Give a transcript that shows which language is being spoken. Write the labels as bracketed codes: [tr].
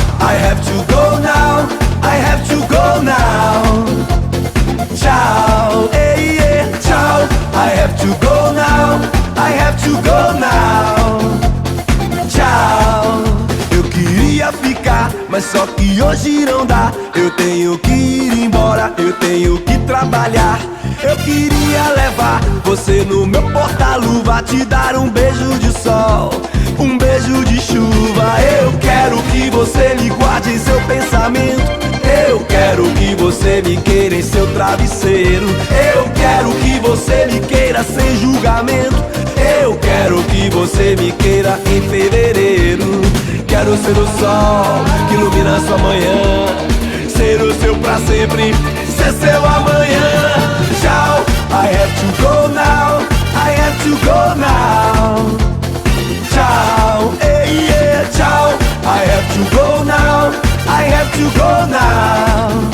[en] I have to go now, I have to go now. [pt] Tchau, ei, ei, tchau. [en] I have to go now, I have to go now. [pt] Tchau. Eu queria ficar, mas só que hoje não dá. Eu tenho que ir embora, eu tenho que trabalhar. Eu queria levar você no meu porta-luva, te dar um beijo de sol, um beijo de chuva. Eu quero que você me guarde em seu pensamento. Eu quero que você me queira em seu travesseiro. Eu quero que você me queira sem julgamento. Eu quero que você me queira em fevereiro. Quero ser o sol que ilumina sua manhã, ser o seu pra sempre, ser seu amanhã. [en] Tchau, I have to go now, I have to go now. [pt] Tchau, ei, [en] yeah, tchau. I have to go now, I have to go now.